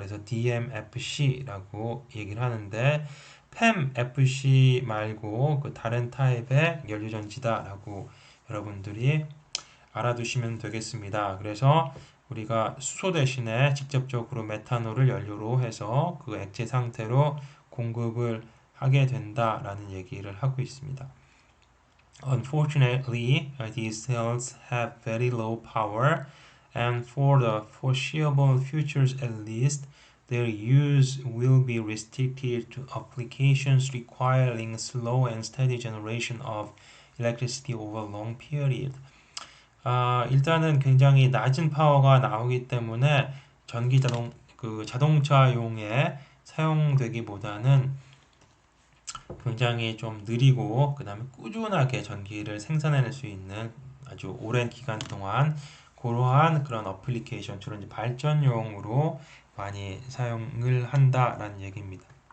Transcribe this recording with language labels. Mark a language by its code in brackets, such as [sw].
[ko] 그래서 DMFC라고 얘기를 하는데 PEMFC 말고 그 다른 타입의 연료 전지다라고 여러분들이 알아두시면 되겠습니다. 그래서 우리가 수소 대신에 직접적으로 메탄올을 연료로 해서 그 액체 상태로 공급을 하게 된다라는 얘기를 하고 있습니다. [en] Unfortunately, these cells have very low power, and for the foreseeable futures at least, their use will be restricted to applications requiring slow and steady generation of electricity over a long period. [ko] 일단은 굉장히 낮은 파워가 나오기 때문에 그 자동차용의 사용되기보다는 굉장히 좀 느리고 그 다음에 꾸준하게 전기를 생산해낼 수 있는 아주 오랜 기간 동안 그러한 그런 어플리케이션 주로 이제 발전용으로 많이 사용을 한다라는 얘기입니다.